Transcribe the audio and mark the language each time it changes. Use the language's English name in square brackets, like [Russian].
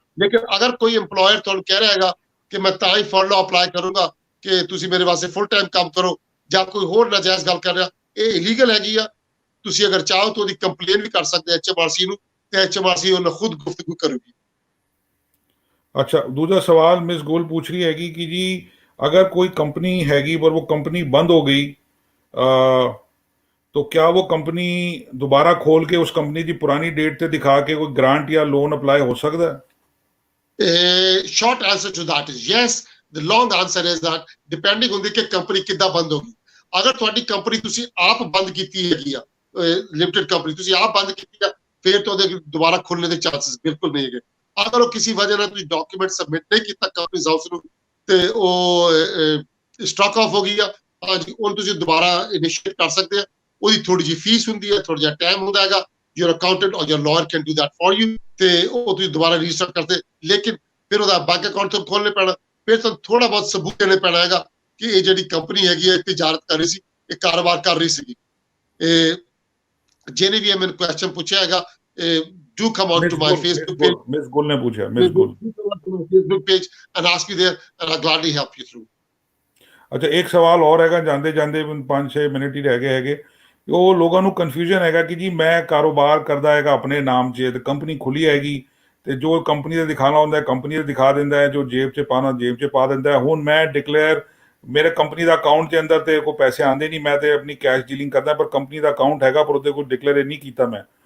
[Punjabi] ਲੇਕਿਨ ਅਗਰ ਕੋਈ EMPLOYER ਤੁਹਾਨੂੰ ਕਹਿ ਰਿਹਾ ਹੈਗਾ ਕਿ ਮੈਂ ਤਾਂ ਹੀ ਫਰਲਾ ਅਪਲਾਈ ਕਰੂੰਗਾ ਕਿ ਤੁਸੀਂ ਮੇਰੇ ਵਾਸਤੇ ਫੁੱਲ ਟਾਈਮ ਕੰਮ ਕਰੋ, ਜਾਂ ਕੋਈ ਹੋਰ ਨਾਜਾਇਜ਼ ਗੱਲ ਕਰ ਰਿਹਾ, ਇਹ ਇਲੀਗਲ ਹੈਗੀ ਆ। ਤੁਸੀਂ ਅਗਰ ਚਾਹੋ ਤਾਂ ਉਹਦੀ ਕੰਪਲੇਨ ਵੀ ਕਰ ਸਕਦੇ HMRC ਨੂੰ ਤੇ HMRC ਉਹਨਾਂ ਖੁਦ ਗੁਫ਼ਤਗੂ ਕਰੂਗੀ। [Hindi] अच्छा, दूसरा सवाल मिस गोल पूछ रही हैगी कि जी अगर कोई कंपनी हैगी पर वो कंपनी बंद हो गई तो क्या वो कंपनी दोबारा खोल के उस कंपनी की पुरानी डेट से दिखा के कोई ग्रांट या लोन अप्लाई हो सकता है? [English] Short answer to that is yes. The long answer is that depending on [Punjabi] ਕਿ ਕੰਪਨੀ ਕਿੱਦਾਂ ਬੰਦ ਹੋਗੀ। ਅਗਰ ਤੁਹਾਡੀ ਕੰਪਨੀ ਤੁਸੀਂ ਆਪ ਬੰਦ ਕੀਤੀ ਹੈਗੀ ਆ, ਲਿਮਟਿਡ ਕੰਪਨੀ ਤੁਸੀਂ ਆਪ ਬੰਦ ਕੀਤੀ ਆ, ਫਿਰ ਤਾਂ ਉਹਦੇ ਦੁਬਾਰਾ ਖੁੱਲਣੇ ਦੇ ਚਾਂਸਸ ਬਿਲਕੁਲ ਨਹੀਂ ਹੈਗੇ। ਅਗਰ ਉਹ ਕਿਸੇ ਵਜ੍ਹਾ ਨਾਲ ਤੁਸੀਂ ਡਾਕੂਮੈਂਟ ਸਬਮਿਟ ਨਹੀਂ ਕੀਤਾ ਕੰਪਨੀ ਹਾਊਸ ਨੂੰ ਤੇ ਉਹ ਸਟਾਕ ਆਫ ਹੋ ਗਈ ਆ, ਹਾਂਜੀ ਉਹਨੂੰ ਤੁਸੀਂ ਦੁਬਾਰਾ ਇਨੀਸ਼ੀਏਟ ਕਰ ਸਕਦੇ ਆ। ਉਹਦੀ ਥੋੜੀ ਜਿਹੀ ਫੀਸ ਹੁੰਦੀ ਹੈ, ਥੋੜਾ ਜਿਹਾ ਟਾਈਮ ਹੁੰਦਾ ਹੈਗਾ। [English] your accountant or your lawyer can do that for you [Punjabi] ਤੇ ਉਹ ਤੁਸੀਂ ਦੁਬਾਰਾ ਰੀਸਟਾਰਟ ਕਰਦੇ। ਲੇਕਿਨ ਫਿਰ ਉਹਦਾ ਬੈਂਕ ਅਕਾਊਂਟ ਤੋਂ ਖੋਲ੍ਹਣੇ ਪੈਣਾ, ਫਿਰ ਤੁਹਾਨੂੰ ਥੋੜਾ ਬਹੁਤ ਸਬੂਤ ਦੇਣੇ ਪੈਣਾ ਹੈਗਾ ਕਿ ਇਹ ਜਿਹੜੀ ਕੰਪਨੀ ਹੈਗੀ ਹੈ ਤਿਜਾਰਤ ਕਰ ਰਹੀ ਸੀ, ਇਹ ਕਾਰੋਬਾਰ ਕਰ ਰਹੀ ਸੀਗੀ। ਜਿਹਨੇ ਵੀ ਮੈਨੂੰ ਕੁਐਸਚਨ ਪੁੱਛਿਆ ਹੈਗਾ, [English] do come on to my Facebook page. [Punjabi] Miss Gul ne pucha, Miss Gul. [English] Facebook page and ask me there and I'll gladly help you through. [Hindi] अच्छा, एक सवाल और हैगा, [Punjabi] ਜਾਂਦੇ ਜਾਂਦੇ 5-6 ਮਿੰਟ ਹੀ ਰਹਿ ਗਏ ਹੈਗੇ। ਉਹ ਲੋਕਾਂ ਨੂੰ ਕਨਫਿਊਜ਼ਨ ਹੈਗਾ ਕਿ ਜੀ ਮੈਂ ਕਾਰੋਬਾਰ ਕਰਦਾ ਹੈਗਾ ਆਪਣੇ ਨਾਮ 'ਚ ਤੇ ਕੰਪਨੀ ਖੁੱਲੀ ਹੈਗੀ ਤੇ ਜੋ ਕੰਪਨੀ ਦਾ ਦਿਖਾਣਾ ਹੁੰਦਾ ਕੰਪਨੀ ਦਾ ਦਿਖਾ ਦਿੰਦਾ ਹੈ, ਜੋ ਜੇਬ 'ਚ ਪਾਣਾ ਜੇਬ 'ਚ ਪਾ ਦਿੰਦਾ ਹੈ। ਹੁਣ ਮੈਂ ਡਿਕਲੇਅਰ ਮੇਰੇ ਕੰਪਨੀ ਦਾ ਅਕਾਊਂਟ ਦੇ ਅੰਦਰ ਤੇ ਕੋਈ ਪੈਸੇ ਆਉਂਦੇ ਨਹੀਂ, ਮੈਂ ਤੇ ਆਪਣੀ ਕੈਸ਼ ਡੀਲਿੰਗ ਕਰਦਾ, ਪਰ ਕੰਪਨੀ ਦਾ ਅਕਾਊਂਟ ਹੈਗਾ ਪਰ ਉਹਦੇ ਕੋਈ ਡਿਕਲੇਅਰ ਨਹੀਂ ਕੀਤਾ ਮੈਂ।